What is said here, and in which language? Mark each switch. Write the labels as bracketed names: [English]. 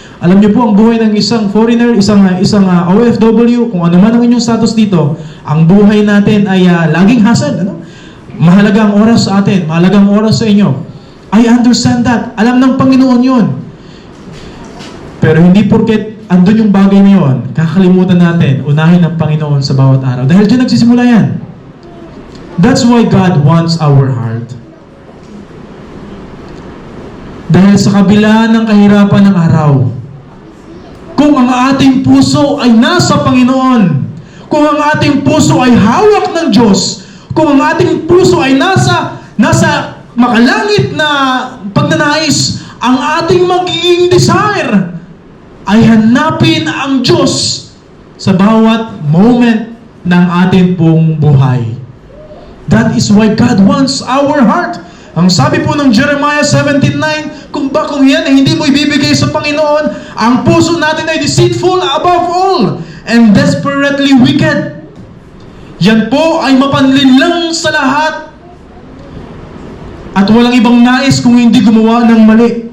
[Filipino] Alam niyo po, ang buhay ng isang foreigner, isang OFW, kung ano man ang inyong status dito, ang buhay natin ay laging hassle. Ano? Mahalaga ang oras sa atin, mahalaga ang oras sa inyo. [English] I understand that. [Filipino] Alam ng Panginoon yun. Pero hindi porket andun yung bagay na yun, kakalimutan natin, unahin ang Panginoon sa bawat araw. Dahil dyan nagsisimula yan. [English] That's why God wants our heart. [Filipino] Dahil sa kabila ng kahirapan ng araw, kung ang ating puso ay nasa Panginoon, kung ang ating puso ay hawak ng Diyos, kung ang ating puso ay nasa makalangit na pagnanais, ang ating magiging desire ay hanapin ang Diyos sa bawat moment ng ating pong buhay. [English] That is why God wants our heart. [Filipino] Ang sabi po ng Jeremiah 17:9, kung yan ay hindi mo ibibigay sa Panginoon, ang puso natin ay [English] deceitful above all and desperately wicked. [Filipino] Yan po ay mapanlinlang sa lahat at walang ibang nais kung hindi gumawa ng mali.